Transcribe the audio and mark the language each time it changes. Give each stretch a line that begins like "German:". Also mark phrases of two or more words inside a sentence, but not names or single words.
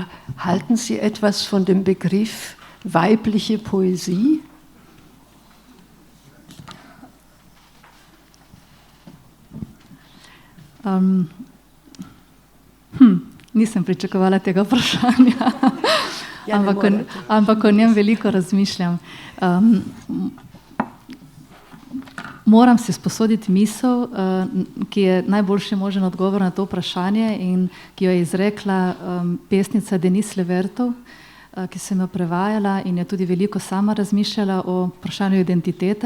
German: Halten Sie etwas von dem Begriff weibliche Poesie?
Slovenian: Nisem pričakovala tega vprašanja, ampak o njem veliko razmišljam. Moram si sposoditi misel, ki je najboljši možen odgovor na to vprašanje in ki jo je izrekla pesnica Denise Levertov, ki sem jo prevajala in je tudi veliko sama razmišljala o vprašanju identitete.